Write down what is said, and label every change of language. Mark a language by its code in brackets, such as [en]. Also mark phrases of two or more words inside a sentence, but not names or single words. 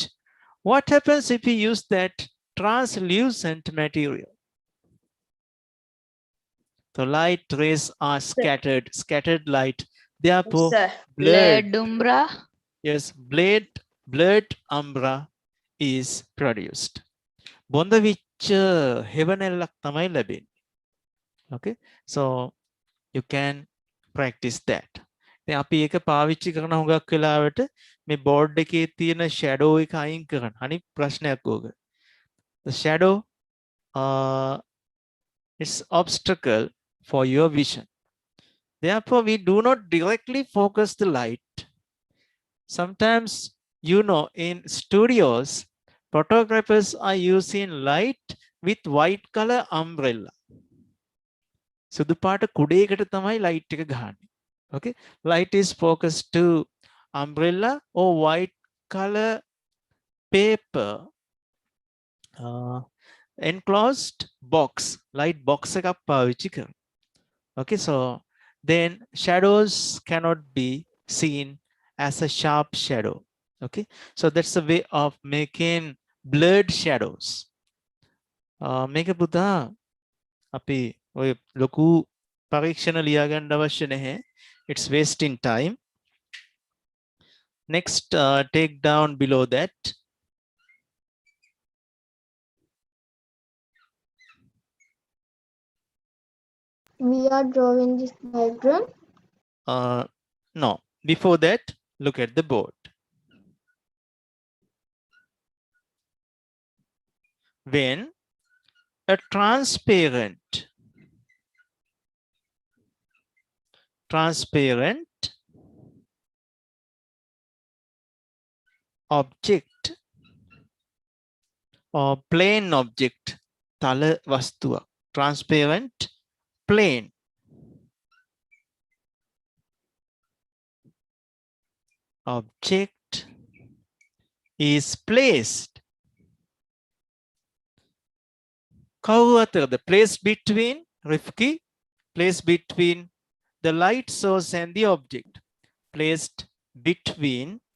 [en] What happens if we use that translucent material? The light rays are scattered light, therefore Sir. blurred. Blurred umbra. Yes, blurred umbra is produced. [si] බොඳ විච්ච හෙවණැල්ලක් තමයි ලැබෙන්නේ. [en] Okay, so you can practice that. [si] දැන් අපි ඒක පාවිච්චි කරන හුඟක් වෙලාවට මේ බෝඩ් එකේ තියෙන shadow එක අයින් කරන්න. අනිත් ප්‍රශ්නයක් ඕක. [en] The shadow is obstacle for your vision. Therefore, we do not directly focus the light. Sometimes, you know, in studios, photographers are using light with white color umbrella. [si] සුදු පාට කුඩේකට තමයි light එක ගහන්නේ. [en] Okay, light is focused to umbrella or white color paper enclosed box, light box [si] එකක් පාවිච්චි කරනවා. [en] Okay, so then shadows cannot be seen as a sharp shadow. Okay, so that's a way of making blurred shadows. [si] මේක පුතා අපි ඔය ලොකු පරීක්ෂණ ලියා ගන්න අවශ්‍ය නැහැ. [en] It's wasting time. Next, take down below that. We are drawing this diagram. No, before that, look at the board. When a transparent object or plane object, [si] තල වස්තුවක්, [en] transparent plane object is placed the place between Rifki, place between the light source and the object, placed between